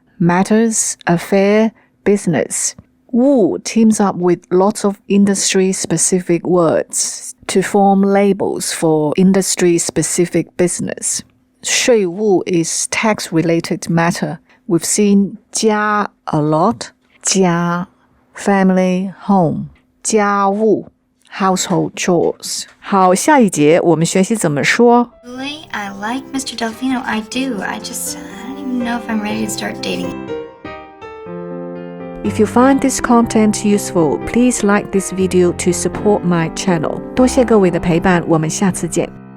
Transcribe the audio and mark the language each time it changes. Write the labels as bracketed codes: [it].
[en] matters, affair, business. Wu teams up with lots of industry-specific words to form labels for industry-specific business. 税务 is tax-related matter. We've seen 家 a lot. 家 family, home. 家务 household chores. [zh] 好，下一节我们学习怎么说。 [en] Really? I like Mr. Delfino. I do. I don't even know if I'm ready to start dating. If you find this content useful, please like this video to support my channel. [zh] 多谢各位的陪伴，我们下次见。